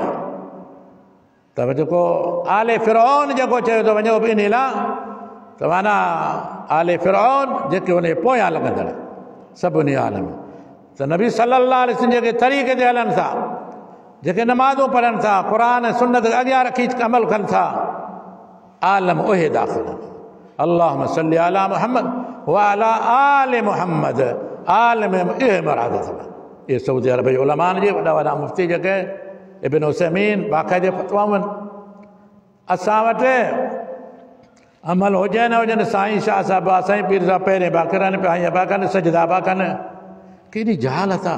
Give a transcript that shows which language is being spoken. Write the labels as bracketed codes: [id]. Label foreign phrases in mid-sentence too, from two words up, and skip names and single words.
[sd] त जेको आले फ़िरऔन जेको चयो थो वञो ॿिनि लाइ, त माना आले फ़िरऔन जेके उन पोयां लॻंदड़ सभिनी आलम। त [ar] نبي صلى الله عليه وسلم [sd] जेके तरीक़े ते हलनि था, जेके नमाज़ूं पढ़नि था, क़ुर सुन्नत अॻियां रखी अमल कनि था, आलम उहे दाख़िल। [ar] اللهم صل على محمد وعلى آل محمد, [sd] आलम इहे मुराद अथव। इहे सऊदी अरब जे उलमानि जे वॾा वॾा मुफ़्ती जेके इब्न उसैमीन बाक़ाइदे फ़तवाऊं आहिनि। असां वटि अमल हुजे न हुजनि, साईं शाह साहिब, साईं पीर साहिब पहिरें पिया करनि पिया, हीअं पिया कनि, सजदा पिया कनि, केॾी जहालत आहे।